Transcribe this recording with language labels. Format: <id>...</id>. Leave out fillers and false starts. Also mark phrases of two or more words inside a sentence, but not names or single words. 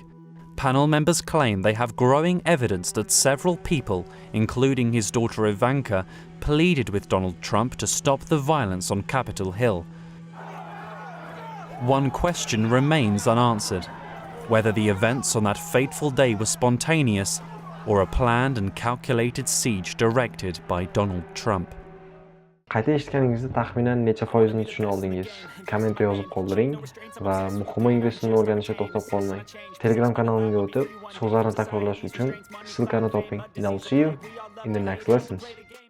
<en>Panel members claim they have growing evidence that several people, including his daughter Ivanka, pleaded with Donald Trump to stop the violence on Capitol Hill. One question remains unanswered: whether the events on that fateful day were spontaneous or a planned and calculated siege directed by Donald Trump.</en> <uz>Qayta eshitganingizda taxminan necha foizini tushuna oldingiz? Kommentda yozib qoldiring va muhimi ingliz tilini o'rganishga to'xtab qolmang. Telegram kanalimga o'tib, so'zlarni takrorlash uchun ssilkani toping.</uz> <en>And I'll see you in the next lessons.</en>